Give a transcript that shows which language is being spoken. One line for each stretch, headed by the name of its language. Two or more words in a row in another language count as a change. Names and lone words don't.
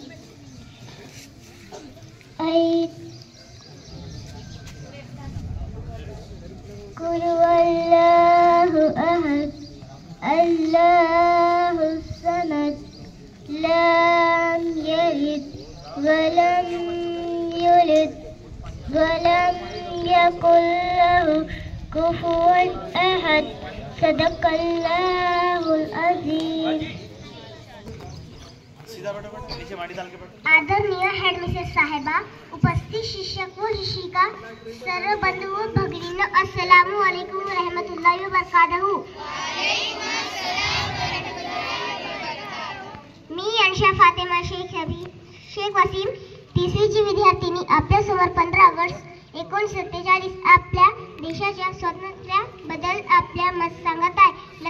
Arabic: قل والله أحد، الله الصمد، لم يلد ولم يولد ولم يكن له كفوا أحد. صدق الله العظيم.
Marathi: आदरणीय हेडमिस्ट्रेस साहेबा, उपस्थित शिक्षक व शिक्षिका, सर्व बंधू व भगिनींनो,
Arabic: السلام عليكم رحمة الله و بركاته.
Marathi: मी अंशा फातेमा शेख वसीम, तिसरीची विद्यार्थिनी, आपल्यासमोर 15 ऑगस्ट 1947 आपल्या देशाच्या स्वातंत्र्याबद्दल आपल्या मत सांगत आहे।